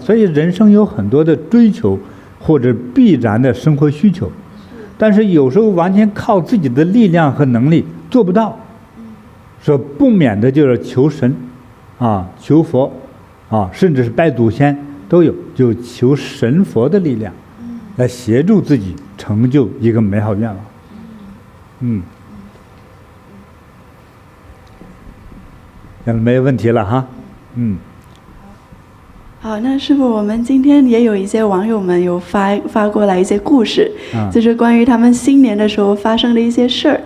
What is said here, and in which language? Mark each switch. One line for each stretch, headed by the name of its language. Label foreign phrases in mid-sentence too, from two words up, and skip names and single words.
Chinese: 所以人生有很多的追求或者必然的生活需求，但是有时候完全靠自己的力量和能力做不到，说不免的就是求神求佛甚至是拜祖先都有，就求神佛的力量來協助自己成就一個美好願望。沒有問題了哈。好，那師父，我們今天也有一些網友們有發過來一些故事，就是關於他們新年的時候發生的一些事兒。